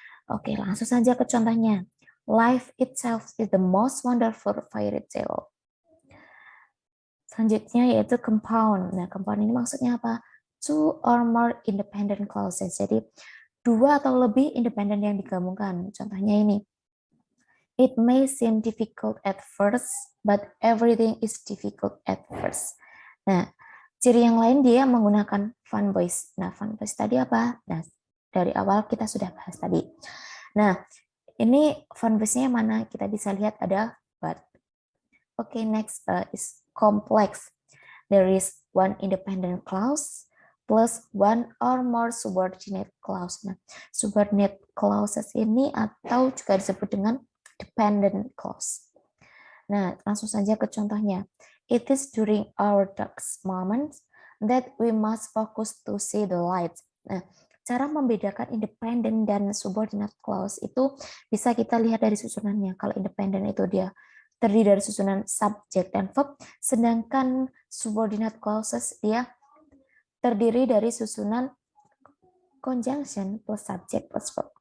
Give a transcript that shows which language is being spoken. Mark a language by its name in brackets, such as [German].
[Indonesian] Oke, langsung saja ke contohnya. [English] Life itself is the most wonderful fairy tale. [Indonesian] Selanjutnya yaitu compound. Nah, compound ini maksudnya apa? [English] Two or more independent clauses. [Indonesian] Jadi, 2 atau lebih independen yang digabungkan. Contohnya ini. [English] It may seem difficult at first, but everything is difficult at first. [Indonesian] Nah, ciri yang lain dia menggunakan fun voice. Nah, fun voice tadi apa? Nah, dari awal kita sudah bahas tadi. Nah, ini fun voice-nya mana? Kita bisa lihat ada but. [English] Okay, next is complex. There is one independent clause plus one or more subordinate clause. [Indonesian] Nah, subordinate clauses ini atau juga disebut dengan dependent clause. Nah, langsung saja ke contohnya. [English] It is during our darkest moments that we must focus to see the light. [Indonesian] Nah, cara membedakan independent dan subordinate clause itu bisa kita lihat dari susunannya. Kalau independent itu dia terdiri dari susunan subject dan verb, sedangkan subordinate clauses dia terdiri dari susunan conjunction plus subject plus verb.